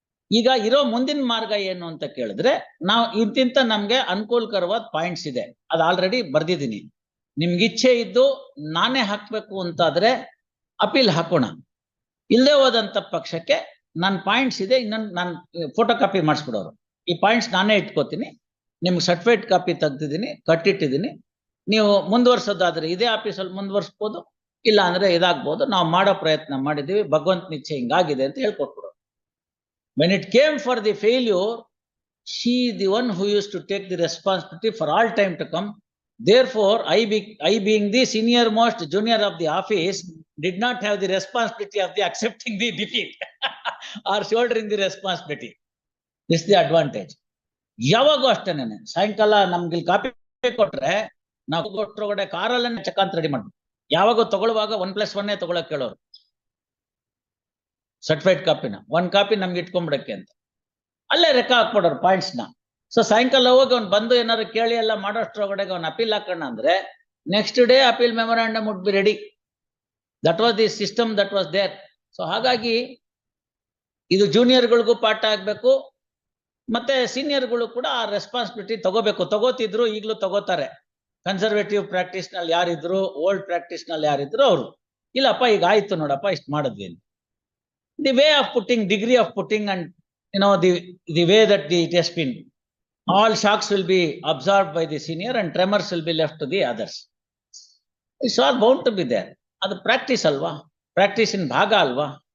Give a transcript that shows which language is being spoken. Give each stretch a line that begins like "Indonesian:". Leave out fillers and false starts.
Kannada: ಈಗ ಇರೋ ಮುಂದಿನ ಮಾರ್ಗ ಏನು ಅಂತ ಕೇಳಿದ್ರೆ, ನಾವು ಇಂತಿಂತ ನಮ್ಗೆ ಅನುಕೂಲಕರವಾದ ಪಾಯಿಂಟ್ಸ್ ಇದೆ, ಅದು ಆಲ್ರೆಡಿ ಬರ್ದಿದ್ದೀನಿ, ನಿಮ್ಗೆ ಇಚ್ಛೆ ಇದ್ದು ನಾನೇ ಹಾಕ್ಬೇಕು ಅಂತಾದ್ರೆ ಅಪೀಲ್ ಹಾಕೋಣ, ಇಲ್ಲದೆ ಹೋದಂತ ಪಕ್ಷಕ್ಕೆ ನನ್ನ ಪಾಯಿಂಟ್ಸ್ ಇದೆ, ಇನ್ನೊಂದು ನಾನು ಫೋಟೋ ಕಾಪಿ ಮಾಡಿಸ್ಬಿಡೋರು, ಈ ಪಾಯಿಂಟ್ಸ್ ನಾನೇ ಇಟ್ಕೋತೀನಿ, ನಿಮ್ಗೆ ಸರ್ಟಿಫೈಡ್ ಕಾಪಿ ತೆಗ್ದಿದ್ದೀನಿ, ಕಟ್ಟಿಟ್ಟಿದ್ದೀನಿ, ನೀವು ಮುಂದುವರ್ಸೋದಾದ್ರೆ ಇದೇ ಆಫೀಸಲ್ಲಿ ಮುಂದುವರ್ಸ್ಬೋದು, ಇಲ್ಲ ಅಂದ್ರೆ ಇದಾಗ್ಬೋದು, ನಾವು ಮಾಡೋ ಪ್ರಯತ್ನ ಮಾಡಿದೀವಿ, ಭಗವಂತನ ಇಚ್ಛೆ ಹಿಂಗಾಗಿದೆ ಅಂತ ಹೇಳ್ಕೊಟ್ಬಿಡೋರು.
English: When it came for the failure, she is the one who used to take the responsibility for all time to come. Therefore, I being the senior most junior of the office, did not have the responsibility of the accepting the defeat or shouldering the responsibility. This is the advantage.
Kannada: ಯಾವಾಗೂ ಅಷ್ಟೇನೆ, ಸಾಯಂಕಾಲ ನಮ್ಗೆ ಇಲ್ಲಿ copy ಕೊಟ್ರೆ ನಾವು ಕೊಟ್ಟೊಳಗಡೆ ಕಾರಲ್ಲೇ check ಅಂತ ready ಮಾಡ್ತೀವಿ. ಯಾವಾಗ ತಗೊಳ್ಳುವಾಗ 1+1 ತಗೊಳಕ್ ಕೇಳೋರು, ಸರ್ಟಿಫೈಡ್ ಕಾಪಿನ 1 ಕಾಪಿ ನಮ್ಗೆ ಇಟ್ಕೊಂಡ್ಬಿಡಕ್ಕೆ ಅಂತ, ಅಲ್ಲೇ ಲೆಕ್ಕ ಹಾಕ್ಬಿಡೋರು ಪಾಯಿಂಟ್ಸ್ ನ. ಸೊ ಸಾಯಂಕಾಲ ಹೋಗಿ ಅವ್ನು ಬಂದು ಏನಾದ್ರು ಕೇಳಿ ಎಲ್ಲ ಮಾಡೋಷ್ಟ್ರೊಳಗಡೆ ಅವ್ನು ಅಪೀಲ್ ಹಾಕೋಣ ಅಂದ್ರೆ
English: Next day appeal memorandum would be ready. That was the system that was there.
Kannada: So ಹಾಗಾಗಿ ಇದು ಜೂನಿಯರ್ಗಳಿಗೂ ಪಾಠ ಆಗ್ಬೇಕು, ಮತ್ತೆ ಸೀನಿಯರ್ಗಳು ಕೂಡ ಆ ರೆಸ್ಪಾನ್ಸಿಬಿಲಿಟಿ ತಗೋಬೇಕು. ತಗೋತಿದ್ರು, ಈಗಲೂ ತಗೋತಾರೆ. ಕನ್ಸರ್ವೇಟಿವ್ ಪ್ರಾಕ್ಟೀಸ್ ನಲ್ಲಿ ಯಾರಿದ್ರು, ಓಲ್ಡ್ ಪ್ರಾಕ್ಟೀಸ್ ನಲ್ಲಿ ಯಾರಿದ್ರು ಅವರು, ಇಲ್ಲಪ್ಪ ಈಗ ಆಯ್ತು ನೋಡಪ್ಪ ಇಷ್ಟು ಮಾಡಿದ್ವಿ ಅಂತ.
English: The way of putting, degree of putting, and the way that it has been, all shocks will be absorbed by the senior and tremors will be left to the others. It's all bound to be there.
Kannada: Adu practice alva, practice in bhaga alva.